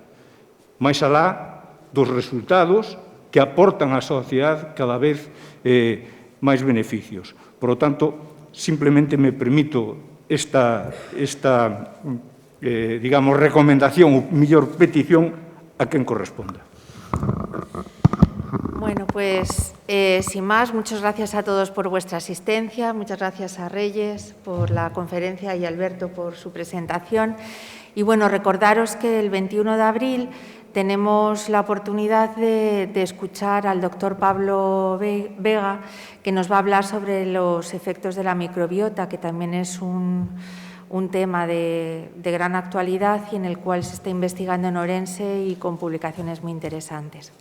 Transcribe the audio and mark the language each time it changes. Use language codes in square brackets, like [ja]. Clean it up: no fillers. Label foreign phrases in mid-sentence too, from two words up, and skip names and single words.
[gl] Mais alá dos resultados que aportan á sociedade cada vez máis beneficios. [es] Por lo tanto, simplemente me permito esta digamos, recomendación [gl] ou mellor petición a quen corresponda. [es] Bueno, pues sin más, muchas gracias a todos por vuestra asistencia, muchas gracias a Reyes por la conferencia y a Alberto por su presentación. Y bueno, recordaros que el 21 de abril tenemos la oportunidad de escuchar al doctor Pablo Vega, que nos va a hablar sobre los efectos de la microbiota, que también es un un tema de gran actualidad y en el cual se está investigando en Ourense y con publicaciones muy interesantes.